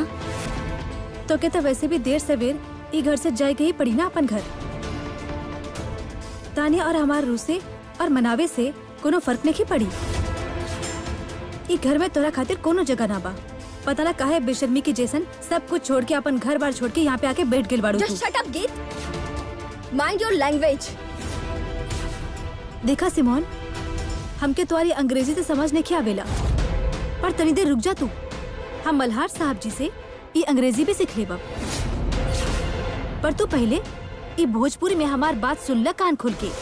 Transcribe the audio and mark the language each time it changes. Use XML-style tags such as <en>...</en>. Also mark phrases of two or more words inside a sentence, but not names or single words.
<bho>तो के तो वैसे भी देर सवेर ई घर से जाए के ही पड़ी ना अपन घर। तान्या और हमारे रूसे और मनावे से कोनो फर्क नहीं पड़ी। ई घर में तोरा खातिर कोनो जगह ना बा। पता ना काहे बेशर्मी की जैसन सब कुछ छोड़ के अपन घर बार छोड़ के यहाँ पे आके बैठ गेल बाड़ू।</bho> <en>Just shut up, गीत। Mind your language।</en> <bho>देखा सिमोन, हमके तुम्हारी अंग्रेजी से समझ नहीं आवेला, पर तनी देर रुक जा तू। हम मल्हार साहब जी से ये अंग्रेजी भी सीख लेबा, पर तू पहले ये भोजपुरी में हमार बात सुन ल कान खोल के।</bho>